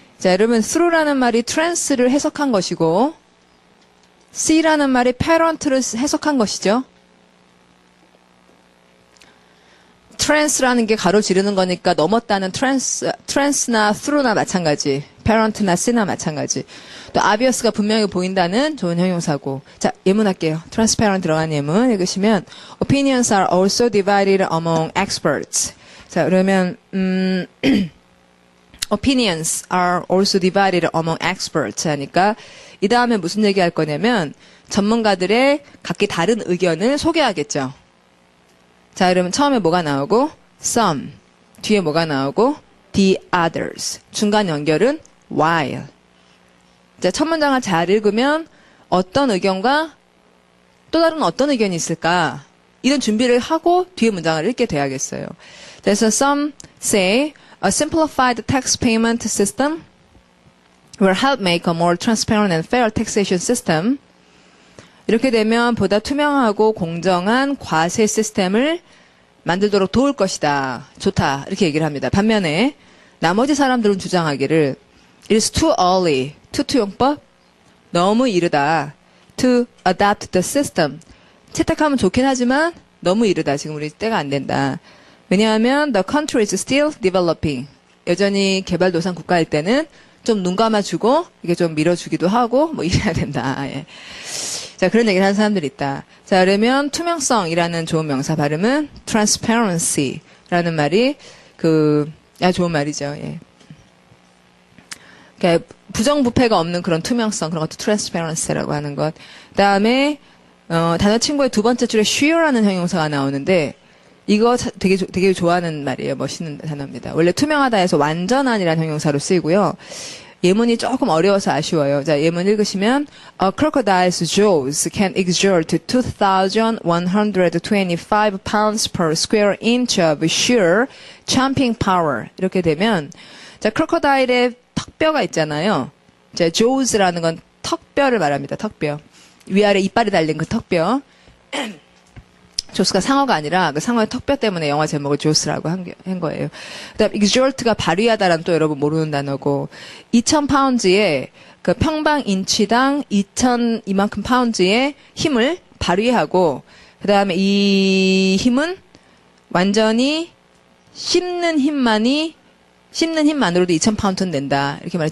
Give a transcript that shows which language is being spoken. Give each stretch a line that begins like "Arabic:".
Korean: 자, 여러분 through라는 말이 trans를 해석한 것이고 see라는 말이 parent를 해석한 것이죠. trans라는 게 가로지르는 거니까 넘었다는 trans나 through나 마찬가지. parent나 see나 마찬가지. 또 obvious가 분명히 보인다는 좋은 형용사고. 자, 예문할게요.
English: transparent
Korean: 들어간 예문 읽으시면
English: opinions are also divided among experts.
Korean: 자, 그러면
English: opinions are also divided among experts
Korean: 하니까 이 다음에 무슨 얘기할 거냐면 전문가들의 각기 다른 의견을 소개하겠죠. 자, 그러면 처음에 뭐가 나오고 some, 뒤에 뭐가 나오고 the others, 중간 연결은 while. 자, 첫 문장을 잘 읽으면 어떤 의견과 또 다른 어떤 의견이 있을까? 이런 준비를 하고 뒤에 문장을 읽게 돼야겠어요. 그래서
English: some say a simplified tax payment system will help make a more transparent and fair taxation system.
Korean: 이렇게 되면 보다 투명하고 공정한 과세 시스템을 만들도록 도울 것이다. 좋다. 이렇게 얘기를 합니다. 반면에 나머지 사람들은 주장하기를
English: It's too early.
Korean: 투투용법? 너무 이르다.
English: To adopt the system.
Korean: 채택하면 좋긴 하지만 너무 이르다. 지금 우리 때가 안 된다. 왜냐하면
English: the country is still developing.
Korean: 여전히 개발도상 국가일 때는 좀 눈 감아주고 이게 좀 밀어주기도 하고 뭐 이래야 된다. 예. 자, 그런 얘기를 하는 사람들이 있다. 자, 그러면 투명성이라는 좋은 명사 발음은 transparency라는 말이 좋은 말이죠. 예. 그러니까 부정부패가 없는 그런 투명성, 그런 것도 transparency라고 하는 것. 그다음에 단어 친구의 두 번째 줄에 sure라는 형용사가 나오는데 이거 되게 좋아하는 말이에요. 멋있는 단어입니다. 원래 투명하다에서 완전한이라는 형용사로 쓰이고요. 예문이 조금 어려워서 아쉬워요. 자, 예문 읽으시면
English: A crocodile's jaws can exert 2,125 pounds per square inch of sheer chomping power.
Korean: 이렇게 되면 자, 크로커다일의 턱뼈가 있잖아요. 자, jaws라는 건 턱뼈를 말합니다. 턱뼈. 위아래 이빨이 달린 그 턱뼈. 조스가 상어가 아니라 그 상어의 턱뼈 때문에 영화 제목을 조스라고 한 거예요. 그다음 exert가 발휘하다라는 또 여러분 모르는 단어고 2,000파운드의 그 평방 인치당 2,000 이만큼 파운드의 힘을 발휘하고 그다음에 이 힘은 완전히 씹는 힘만으로도 2,000파운드는 된다. 이렇게 말해.